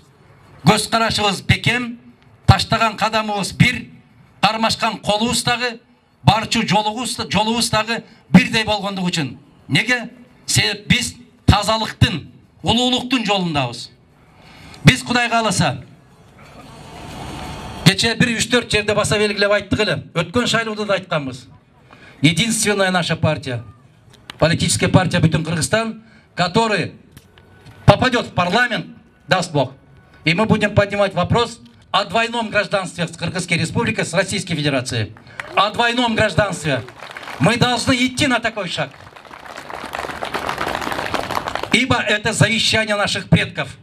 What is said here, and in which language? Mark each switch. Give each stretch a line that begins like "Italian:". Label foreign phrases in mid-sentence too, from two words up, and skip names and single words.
Kyrgyz: Көз карашыбыз бекем, таштаган кадамыбыз бир, кармашкан колубуз дагы, барчу жолубуз дагы бирдей болгондугу үчүн. Неге? Себеп биз тазалыктын, улуулуктун жолундабыз. Биз Кудайга кааласа кече 1-3-4 жерде баса белгилеп айттык эле. Өткөн шайлоодо да айтканбыз.
Russian: Единственная наша партия, политическая партия бүтүн Кыргызстан, который попадет в парламент, даст Бог. И мы будем поднимать вопрос о двойном гражданстве с Кыргызской республикой, с Российской Федерацией. О двойном гражданстве. Мы должны идти на такой шаг. Ибо это завещание наших предков.